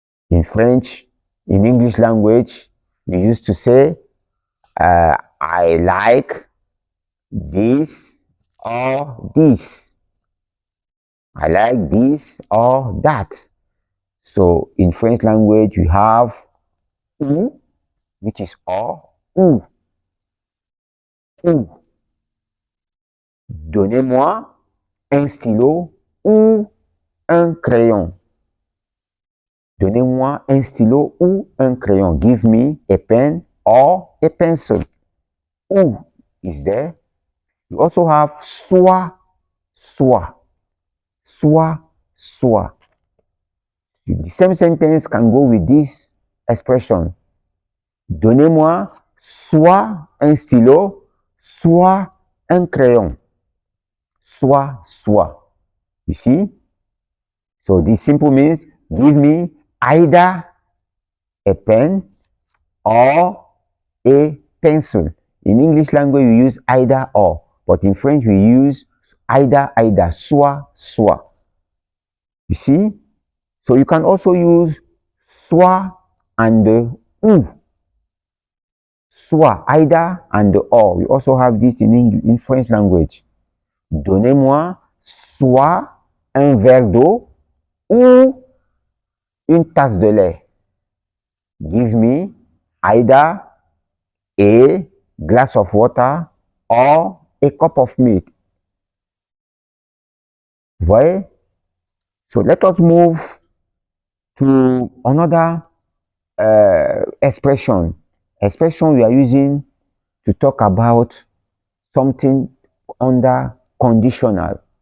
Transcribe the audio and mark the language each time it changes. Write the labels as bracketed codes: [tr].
[en] In French, in English language, we used to say, I like this or this. I like this or that. So in French language, you have ou, which is or, ou. [fr] Ou. Donnez-moi un stylo ou un crayon. Donnez-moi un stylo ou un crayon. [en] Give me a pen or a pencil. Ou is there. You also have [fr] soit, soit. Soit, soit. [en] The same sentence can go with this expression. [fr] Donnez-moi soit un stylo, soit un crayon. Soit, soit. [en] You see? So this simple means give me either a pen or a pencil. In English language, we use either or, but in French, we use either, either, [fr] soit, soit. [en] You see? So you can also use soit and ou. Soit, either and or. We also have this in French language. [fr] Donnez-moi soit un verre d'eau ou une tasse de lait. [en] Give me either a glass of water or a cup of milk. [fr] Vous voyez? [en] So let us move to another expression we are using to talk about something under conditional.